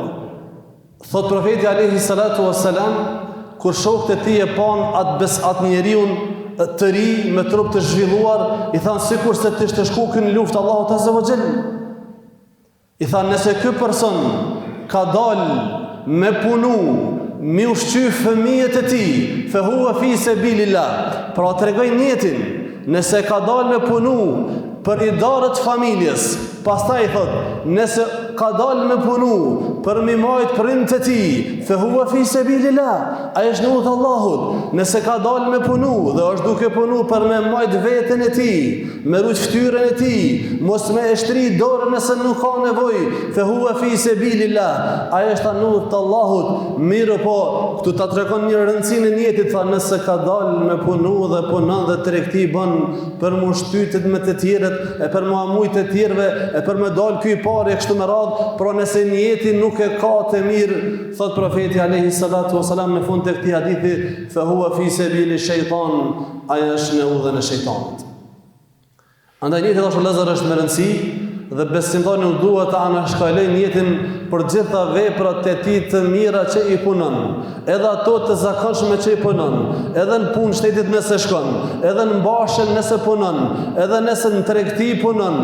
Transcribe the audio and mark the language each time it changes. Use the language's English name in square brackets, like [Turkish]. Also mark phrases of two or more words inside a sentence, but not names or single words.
[Albanian] Thot profeti [Arabic] عليه الصلاة والسلام, [Albanian] kur shokët e tij e pan atë njeriun të ri me trup të zhvilluar, i thanë sikur se të ishte shku në luftë Allahut [Arabic] عز وجل. [Albanian] I thanë nëse ky person ka dalë me punu, me ushqy fëmijët e tij, [Arabic] فهو في سبيل الله. [Albanian] Pra tregoj niyetin, nëse ka dalë me punu për idarët familjes, pastaj thot, nëse ka dalë me punu për mi majt prindët e tij, [Arabic] فهو في سبيل الله, [Albanian] ai është në udhë Allahut. Nëse ka dalë me punu dhe është duke punu për me majt veten e tij, me rujt fytyrën e tij, mos me e shtri dorën nëse nuk ka nevojë, [Arabic] فهو في سبيل الله, [Albanian] ai është në udhë të Allahut. Mirë po, këtu ta tregon një rëndësinë e niyetit, tha nëse ka dalë me punu dhe punon dhe tregti bën për mu shtytet me të tjerët, e për mu amujt të tjerëve, e për me dalë ky i parë e kështu me radhë, pra nëse niyeti nuk e ka të mirë, thot profeti [Arabic] عليه الصلاة والسلام [Albanian] në fund të këtij hadithi, [Arabic] فهو في سبيل الشيطان, [Albanian] ai është në udhën e shejtanit. Andaj niyeti dashur vëllezër është me rëndësi dhe besimtari nuk duhet të anashkaloj niyetin për gjitha veprat e tij të mira që i punon, edhe ato të zakonshme që i punon, edhe në punë shtetit nëse shkon, edhe në mbashën nëse punon, edhe nëse në tregti punon.